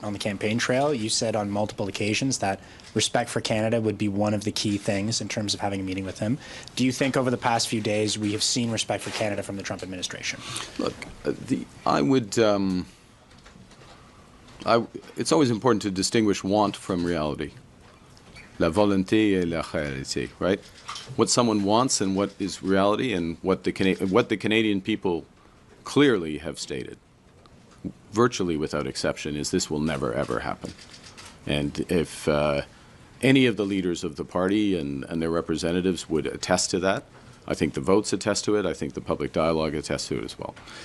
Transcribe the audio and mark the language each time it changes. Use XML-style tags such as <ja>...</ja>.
<en>On the campaign trail, you said on multiple occasions that respect for Canada would be one of the key things in terms of having a meeting with him. Do you think over the past few days we have seen respect for Canada from the Trump administration? Look, it's always important to distinguish want from reality.</en> <fr>La volonté et la réalité, right?</fr> <en>What someone wants and what is reality, and what the Canadian people clearly have stated, virtually without exception, is this will never, ever happen. And if any of the leaders of the party and their representatives would attest to that, I think the votes attest to it. I think the public dialogue attests to it as well.</en>